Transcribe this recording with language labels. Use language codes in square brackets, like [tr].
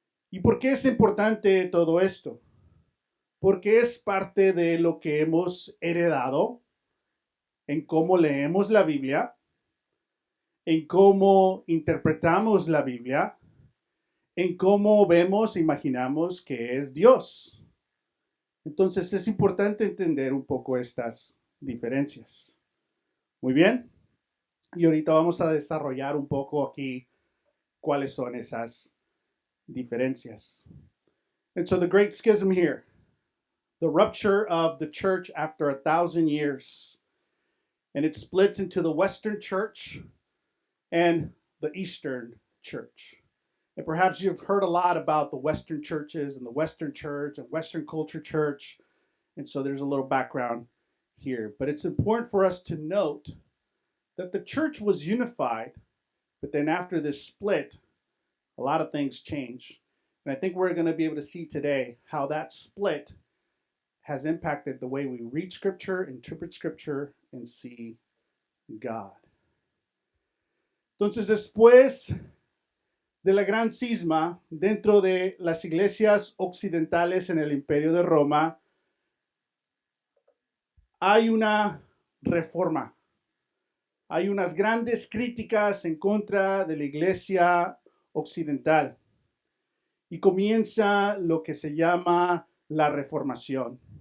[es] ¿Y por qué es importante todo esto? Porque es parte de lo que hemos heredado en cómo leemos la Biblia, en cómo interpretamos la Biblia, en cómo vemos, imaginamos que es Dios. Entonces es importante entender un poco estas diferencias. Muy bien. Y ahorita vamos a desarrollar un poco aquí cuáles son esas diferencias. [en] And so the great schism here, the rupture of the church after 1,000 years, and it splits into the Western church and the Eastern church. And perhaps you've heard a lot about the Western churches and the Western church and Western culture church. And so there's a little background here. But it's important for us to note that the church was unified, but then after this split, a lot of things changed. And I think we're going to be able to see today how that split has impacted the way we read Scripture, interpret Scripture, and see God. [es] Entonces, después de la gran cisma dentro de las iglesias occidentales en el Imperio de Roma, hay una reforma. Hay unas grandes críticas en contra de la iglesia occidental y comienza lo que se llama la reformación.